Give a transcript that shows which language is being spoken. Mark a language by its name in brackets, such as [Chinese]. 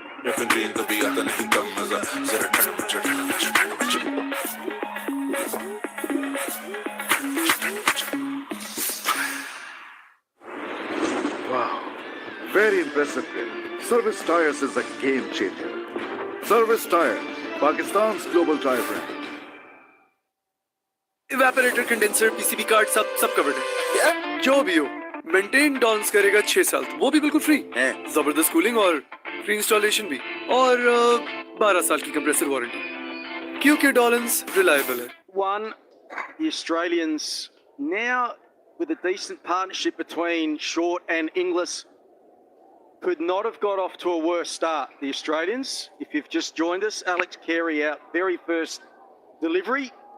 [English] Wow, very impressive game. Service Tires is a game changer. Service Tire, Pakistan's global tire brand. [Hindi] Evaporator condenser PCB card सब covered है जो भी हो maintain dolls करेगा 6 साल वो भी बिल्कुल फ्री है जबरदस्त कूलिंग और फ्री इंस्टॉलेशन भी और 12 साल की कंप्रेसर वारंटी क्योंकि डॉलन्स रिलायबल है [English] One, the Australians now with a decent partnership between Short and Inglis could not have got off to a worse start. The Australians, if you've just joined us, Alex Carey out very first delivery.